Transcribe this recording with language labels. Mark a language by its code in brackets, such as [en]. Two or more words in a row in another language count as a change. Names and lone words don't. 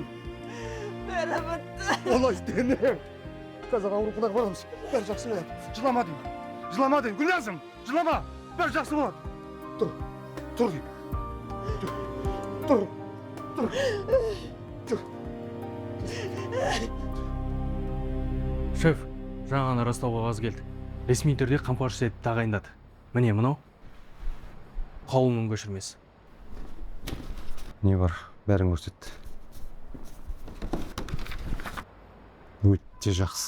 [tr] Merhamet. Olay deme. Kazak Avrupa'da varmış. Vereceksin onu. Yılama diyeyim. Yılama diyeyim Gülnaz'ım. Yılama. Vereceksin onu. Dur. Dur diyeyim. Dur. Dur. Dur. Dur. [kk] Шеф, жаңа ғана растау қағазы келді. Ресми түрде қамқоршы етіп тағайындады. Міне мынау қаулының көшірмесі. Не бар, бәрін көрсет. Өте жақсы.